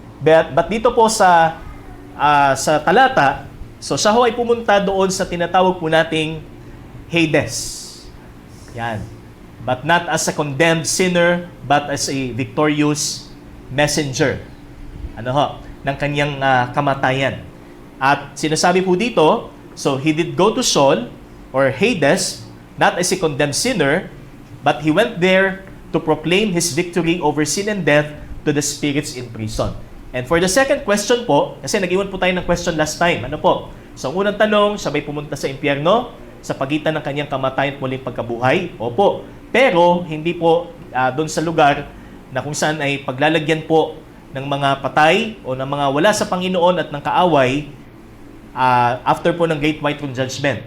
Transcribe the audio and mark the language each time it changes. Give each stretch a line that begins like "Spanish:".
Filipino: But dito po sa talata, so siya ho ay pumunta doon sa tinatawag po nating Hades. Yan.
English: But not as a condemned sinner, but as a victorious messenger.
Filipino: Ano ho? Ng kanyang kamatayan. At sinasabi po dito,
English: so he did go to Sheol, or Hades, not as a condemned sinner, but he went there to proclaim his victory over sin and death to the spirits in prison. And for the second question
Filipino: po, kasi nag-iwan po tayo ng question last time, ano po? So ang unang tanong, siya ba'y pumunta sa impyerno sa pagitan ng kanyang kamatayan at muling pagkabuhay? Opo. Pero hindi po doon sa lugar na kung saan ay paglalagyan po ng mga patay o ng mga wala sa Panginoon at ng kaaway after po ng Great White Throne Judgment.